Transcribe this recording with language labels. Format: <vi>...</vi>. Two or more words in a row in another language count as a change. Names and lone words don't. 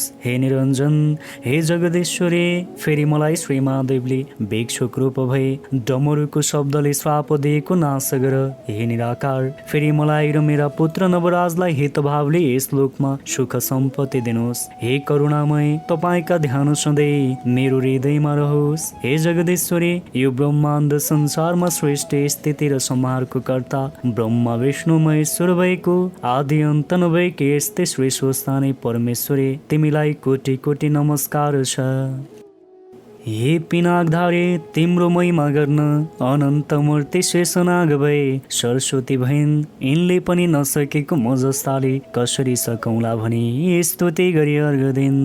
<ne>हे निरञ्जन, हे जगदीश्वरी, फेरि मलाई श्री महादेवले भिक्षुक रूप भई डमरुको शब्दले श्राप दिएको नाश गर। हे निराकार, फेरि मलाई र मेरा पुत्र नवराजलाई हितभावले यस लोकमा सुख सम्पत्ति दिनुहोस्। हे करुणामय, तपाईँका ध्यान सधैँ मेरो हृदयमा रहोस्। हे जगदीश्वरी, यो ब्रह्माण्ड संसारमा सृष्टि स्थिति र संहारको कर्ता ब्रह्मा विष्णु महेश्वर भएको आदि अन्त नभएकी यस्तै श्री स्वस्थानी परमेश्वरी, तिमीलाई कोटि कोटि नमस्कार छ। हे पिनाकधारी, तिम्रो महिमा गर्न अनन्त मूर्ति शेषनाग भए सरस्वती भइन्। यिनले पनि नसकेको म जस्ताले कसरी सकौँला भनी स्तुति गरी अर्घ दिन्।</ne>